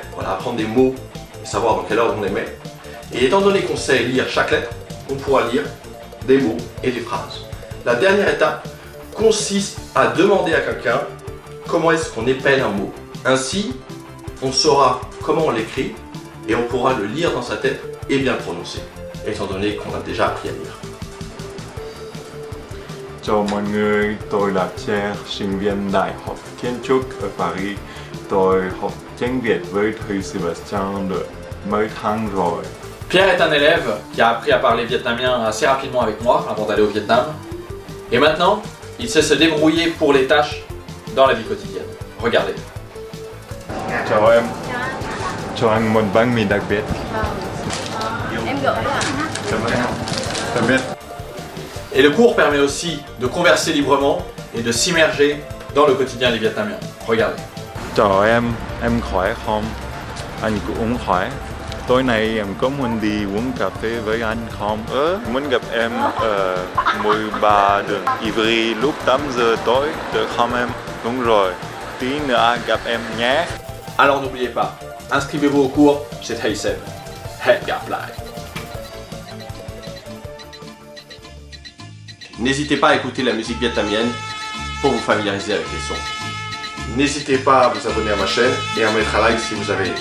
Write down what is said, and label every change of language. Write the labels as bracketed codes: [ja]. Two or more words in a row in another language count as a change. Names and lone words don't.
[fr] Voilà, apprendre des mots et savoir dans quel ordre on les met. Et étant donné qu'on sait lire chaque lettre, on pourra lire des mots et des phrases. La dernière étape consiste à demander à quelqu'un comment est-ce qu'on épelle un mot. Ainsi, on saura comment on l'écrit et on pourra le lire dans sa tête et bien le prononcer, étant donné qu'on a déjà appris à lire. [vi] Chào mọi người, tôi là Pierre, sinh viên Đại học Kiến trúc ở Paris. Tôi học tiếng Việt với thầy Sébastien được mấy tháng rồi. [fr] Pierre est un élève qui a appris à parler vietnamien assez rapidement avec moi avant d'aller au Vietnam. Et maintenant, il sait se débrouiller pour les tâches dans la vie quotidienne. Regardez. [vi] Chào em, cho anh một bánh mì đặc biệt. Em gửi ạ. Cảm ơn. Tạm biệt. [fr] Et le cours permet aussi de converser librement et de s'immerger dans le quotidien des Vietnamiens. Regardez. [vi] Chào em khỏe không? Anh cũng khỏe. Tối nay em có muốn đi uống cà phê với anh không? Muốn gặp em ở 13 đường Ivry lúc 8 giờ tối, được không em? Đúng rồi, tí nữa gặp em nhé. [fr] Alors n'oubliez pas, inscrivez-vous au cours chez Thầy Seb. [vi] Hẹn gặp lại. [fr] N'hésitez pas à écouter la musique vietnamienne pour vous familiariser avec les sons. N'hésitez pas à vous abonner à ma chaîne et à mettre un like si vous avez aimé.